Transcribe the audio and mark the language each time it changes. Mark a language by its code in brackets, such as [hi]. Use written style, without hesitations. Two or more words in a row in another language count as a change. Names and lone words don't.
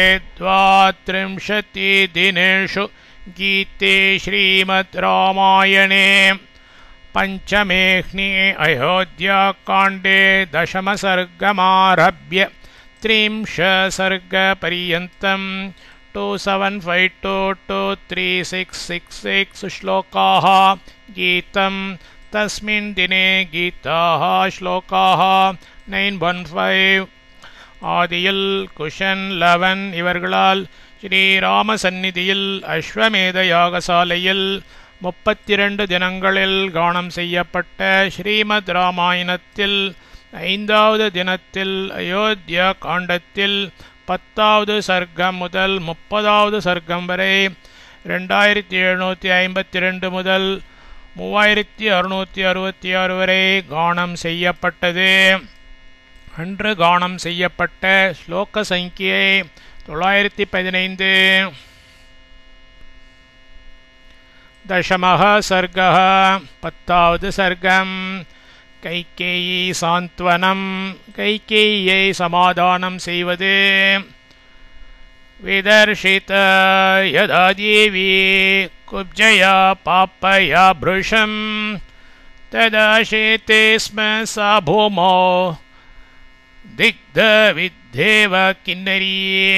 [sa] 32 दिनेषु गीते श्रीमद् रामायणे पंचमेह्नि अयोध्याकाण्डे दशमसर्गमारभ्य 30 सर्गपर्यन्तं 2752-3666 श्लोकाः गीतं तस्मिन् दिने गीताः श्लोकाः 915 ஆதியில் [ta] குஷன் 11 இவர்களால் ஸ்ரீராம சந்நிதியில் அஸ்வமேத யாகசாலையில் 32 தினங்களில் கானம் செய்யப்பட்ட ஸ்ரீமத் ராமாயணத்தில் 5வது தினத்தில் அயோத்தியா காண்டத்தில் 10வது சர்க்கம் முதல் 30வது சர்க்கம் வரை 2752 முதல் 3666 வரை கானம் செய்யப்பட்டது. அன்று கானம் செய்யப்பட்ட ஸ்லோக சங்கியை 915. [sa] दशमः सर्गः [ta] 10வது சர்க்கம் கைகேயி சாந்த்வனம் கைகேயியை சமாதானம் செய்வது. [sa] विधर्षिता यदा देवी कुब्जया पापया भृशम् तदा शेते स्म सा भूमौ दिग्धविद्धेव किन्नरी.